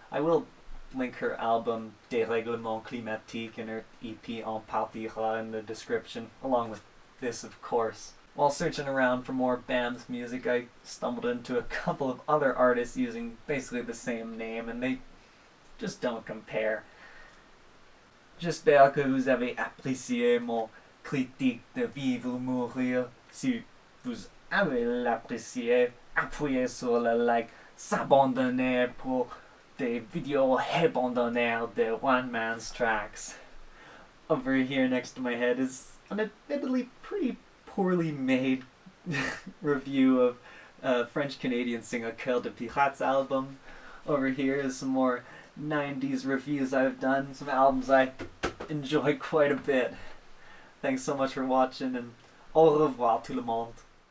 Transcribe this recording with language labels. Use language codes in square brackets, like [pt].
[en] I will link her album Dérèglement Climatique and her EP En Partira in the description, along with this, of course. While searching around for more band's music, I stumbled into a couple of other artists using basically the same name, and they just don't compare. [fr] J'espère que vous avez apprécié mon critique de Vivre ou Mourir. Si vous avez l'apprécié, appuyez sur le like, s'abandonner pour des vidéos hebdomadaires de one man's tracks. [en] Over here next to my head is an admittedly pretty poorly made review of French-Canadian singer Cœur de Pirate's album. Over here is some more 90s reviews I've done, some albums I enjoy quite a bit. Thanks so much for watching, and [fr] au revoir tout le monde.